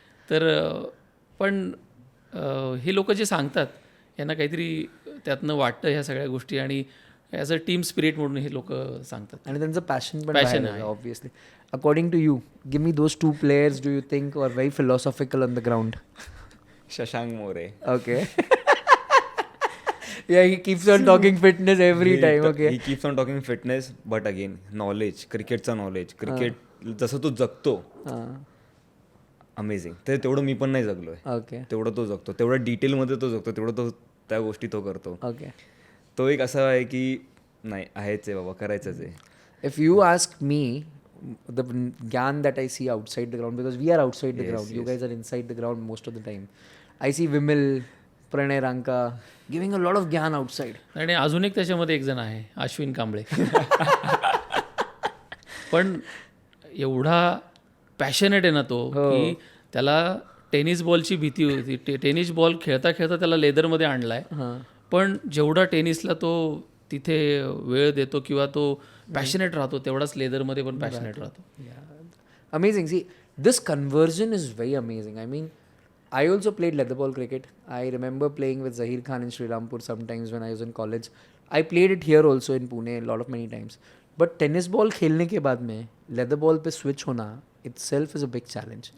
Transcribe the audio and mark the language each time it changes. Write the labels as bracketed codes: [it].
[mr] तर पण हे लोक जे सांगतात यांना काहीतरी त्यातनं वाटतं ह्या सगळ्या गोष्टी, आणि [en] as a team spirit [mr] म्हणून हे लोक सांगतात. आणि त्यांचं पॅशन आहे [en] Obviously. According to you, give me those 2 players do you think are very philosophical on the ground? [mr] Shashank More. [en] Okay. Yeah, he keeps on talking fitness every time. Okay. He keeps on talking fitness, but again, knowledge, [mr] cricketचा knowledge, cricket जसं तो जगतो, amazing. ते तेवढं मी पण नाही जगलोय. [en] Okay. [mr] तेवढं तो जगतो, तेवढं डिटेलमध्ये तो जगतो, तेवढं तो त्या गोष्टी तो करतो. [en] Okay. [mr] तो एक असा आहे की नाही आहेच आहे बाबा, करायचंच आहे. [en] If you ask me, the gyan that I see outside the ground, because we are outside the ground, you guys are inside the ground most of the time. I see Vimal, Pranay Ranka giving a lot of gyan outside. [mr] आणि अजून एक त्याच्यामध्ये एक जण आहे, अश्विन कांबळे. पण एवढा passionate आहे ना तो की त्याला टेनिस बॉलची भीती होती. टेनिस बॉल खेळता खेळता त्याला लेदरमध्ये आणलाय, पण जेवढा टेनिसला तो तिथे वेळ देतो किंवा तो पॅशनेट राहतो, तेवढाच लेदरमध्ये पण पॅशनेट राहतो. [en] Amazing. See, this conversion is very amazing. I mean, I also played leather ball cricket. I remember playing with Zahir Khan in Sri Rampur sometimes when I was in college. I played it here also in Pune a lot of many times. But [hi] tennis ball खेलने के बाद में leather ball पे switch होना [en] itself is a big challenge.